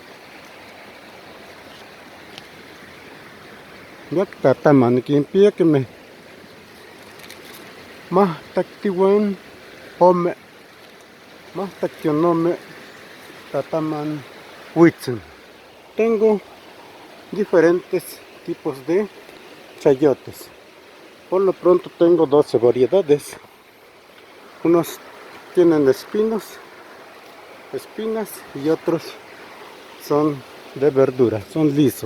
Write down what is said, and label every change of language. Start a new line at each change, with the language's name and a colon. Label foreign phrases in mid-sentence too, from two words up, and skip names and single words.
Classical Nahuatl: Yac tataman niquinpia quemeh mahtactiuan ome mahtactionome tataman huitzin.
Spanish: Tengo diferentes tipos de chayotes. Por lo pronto tengo 12 variedades. Unos tienen espinas y otros son de verdura, son lisos.